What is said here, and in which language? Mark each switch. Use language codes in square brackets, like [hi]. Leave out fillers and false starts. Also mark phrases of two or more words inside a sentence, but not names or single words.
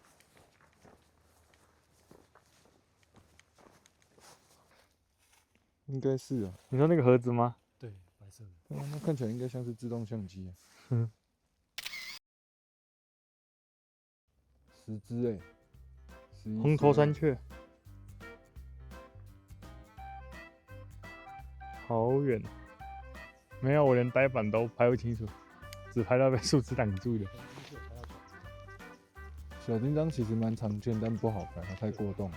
[zh] 应该是啊。你说那个盒子吗？对，白色的。那看起来应该像是自动相机啊。嗯。 10只哎。红头山雀。好遠，沒有，我連呆板都拍不清楚，只拍到被樹枝擋住的。小叮當其實蠻常見，但不好拍，它太過動。